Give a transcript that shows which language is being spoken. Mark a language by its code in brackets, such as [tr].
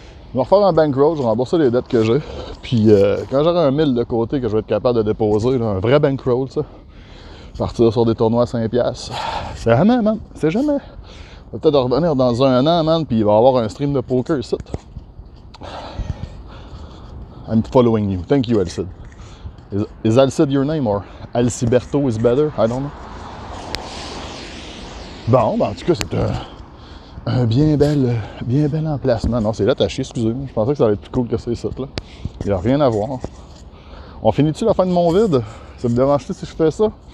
[fr] Je vais refaire un bankroll, je vais rembourser les dettes que j'ai. Puis quand j'aurai un 1000 de côté que je vais être capable de déposer, là, un vrai bankroll, ça. Partir sur des tournois à 5$. C'est jamais, man. C'est jamais. On va peut-être revenir dans un an, man, puis il va y avoir un stream de poker ici. [en] I'm following you. Thank you, Alcide. Is Alcide your name or Alciberto is better? I don't know. [fr] Bon, ben en tout cas, c'est un bien bel emplacement. Non, c'est l'attaché, excusez-moi. Je pensais que ça allait être plus cool que ça, là. Il n'y a rien à voir. On finit-tu la fin de mon vide? Ça me dérange-tu si je fais ça?